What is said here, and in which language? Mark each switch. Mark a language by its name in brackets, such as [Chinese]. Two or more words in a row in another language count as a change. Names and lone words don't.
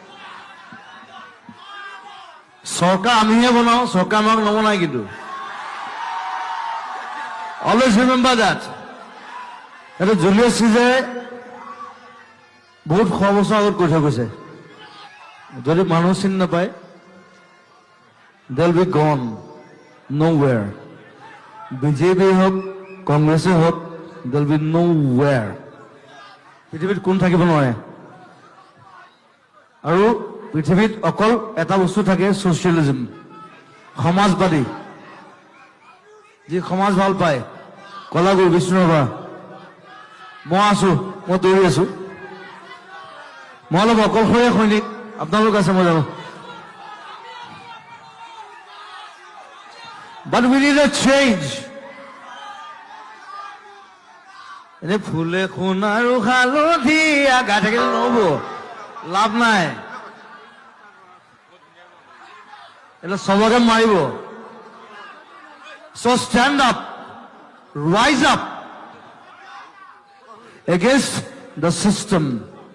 [Assamese] চৰকাৰ আমিহে বনাও, চৰকাৰ আমাক নবনাই। [English] কিন্তু always remember that. [Assamese] এইটো জুলিয়াছ চিজাৰে বহুত 100 বছৰ আগত কৈ থৈ গৈছে, যদি মানুহ চিনি নাপায়, [English] they'll be gone nowhere. [Assamese] বিজেপি হওক, কংগ্ৰেছে হওক, [English] they'll be nowhere. [Assamese] পৃথিৱীত কোন থাকিব নোৱাৰে। আৰু পৃথিৱীত অকল এটা বস্তু থাকে, ছচিয়েলিজম, সমাজবাদী। যি সমাজ ভাল পায়, কলাগুৰু বিষ্ণুৰাভা, মই আছো, মই দৌৰি আছো। মই অলপ অকলশৰীয়া সৈনিক, আপোনালোক আছে মই জানো। [English] But we need a change. [Assamese] এনে ফুলে সোণ আৰু হালধীয়া গাই থাকিলে নহব, লাভ নাই। এটা চবকে মাৰিব। [English] So stand up, rise up against the system.